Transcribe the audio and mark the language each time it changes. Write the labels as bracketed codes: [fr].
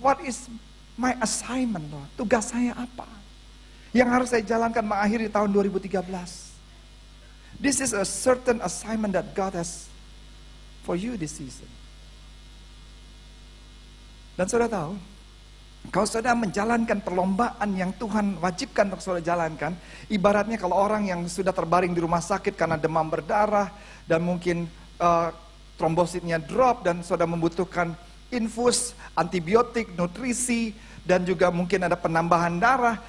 [en] What is my assignment, Lord? [id] Tugas saya apa? Yang harus saya jalankan mengakhiri tahun 2013. [en] This is a certain assignment that God has for you this season. [id] Dan saudara tahu, kalau saudara menjalankan perlombaan yang Tuhan wajibkan untuk saudara jalankan, ibaratnya kalau orang yang sudah terbaring di rumah sakit karena demam berdarah, dan mungkin trombositnya drop dan saudara membutuhkan infus, antibiotik, nutrisi, dan juga mungkin ada penambahan darah.